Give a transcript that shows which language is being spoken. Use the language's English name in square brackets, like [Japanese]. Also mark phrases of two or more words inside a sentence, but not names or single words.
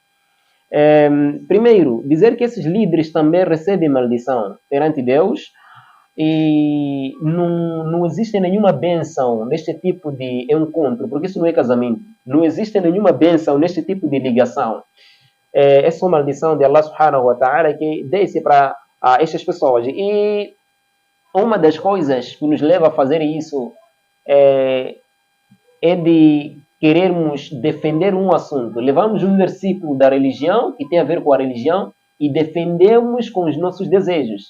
[Portuguese] Primeiro, dizer que esses líderes também recebem maldição perante Deus e não existe nenhuma bênção neste tipo de encontro, porque isso não é casamento. Não existe nenhuma bênção neste tipo de ligação. Essa é uma maldição de [Arabic] الله سبحانه وتعالى [Portuguese] que desce para estas pessoas. E uma das coisas que nos leva a fazer isso é de querermos defender um assunto. Levamos um versículo da religião, que tem a ver com a religião, e defendemos com os nossos desejos.